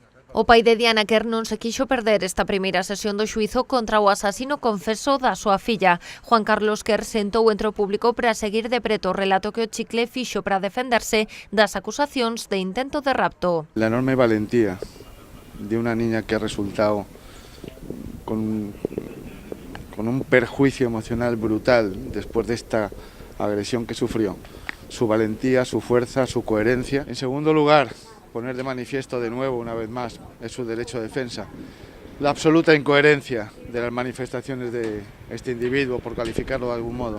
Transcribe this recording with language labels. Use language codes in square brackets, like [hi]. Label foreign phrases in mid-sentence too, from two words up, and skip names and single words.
[gl] O pai de Diana Quer non se quixo perder esta primeira sesión do xuízo contra o asasino confeso da súa filla. Juan Carlos Quer sentou entre o público para seguir de preto o relato que o Chicle fixo para defenderse das acusacións de intento de rapto. [es] La enorme valentía de una niña que ha resultado con un perjuicio emocional brutal después de esta agresión que sufrió. Su valentía, su fuerza, su coherencia. En segundo lugar, poner de manifiesto de nuevo, una vez más, es su derecho de defensa, la absoluta incoherencia de las manifestaciones de este individuo, por calificarlo de algún modo.